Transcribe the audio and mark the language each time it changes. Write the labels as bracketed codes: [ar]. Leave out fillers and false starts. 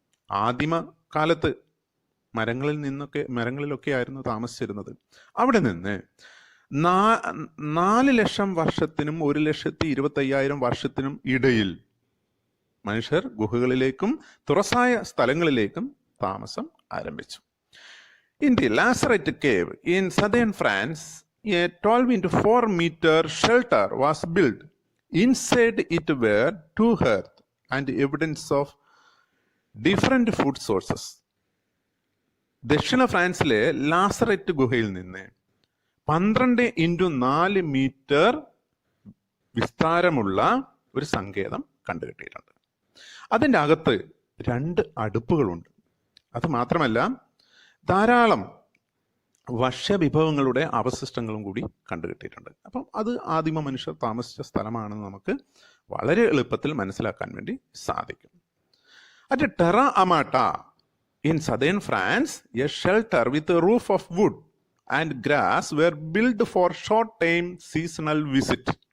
[ml] ആദിമ കാലത്ത് മരങ്ങളിലൊക്കെ ആയിരുന്നു താമസിച്ചിരുന്നത്. അവിടെ നിന്ന് 4 ലക്ഷം വർഷത്തിനും 1,25,000 വർഷത്തിനും ഇടയിൽ മനുഷ്യർ ഗുഹകളിലേക്കും തുറസായ സ്ഥലങ്ങളിലേക്കും താമസം ആരംഭിച്ചു. [en] In the Lazaret cave in southern France, a 12 into 4 meter shelter was built. Inside it were 2 hearths and evidence of different food sources. [ml] ദക്ഷിണ ഫ്രാൻസിലെ ലാസററ്റ് ഗുഹയിൽ നിന്ന് 12 into 4 മീറ്റർ വിസ്താരമുള്ള ഒരു സങ്കേതം കണ്ടുകിട്ടിയിട്ടുണ്ട്. അതിൻ്റെ അകത്ത് 2 അടുപ്പുകളുണ്ട്. അത് മാത്രമല്ല ധാരാളം ഭക്ഷ്യവിഭവങ്ങളുടെ അവശിഷ്ടങ്ങളും കൂടി കണ്ടുകിട്ടിയിട്ടുണ്ട്. അപ്പം അത് ആദിമ മനുഷ്യർ താമസിച്ച സ്ഥലമാണെന്ന് നമുക്ക് വളരെ എളുപ്പത്തിൽ മനസ്സിലാക്കാൻ വേണ്ടി സാധിക്കും. [en] At Terra Amata in southern France, a shelter with a roof of wood and grass were built for short-time seasonal visit.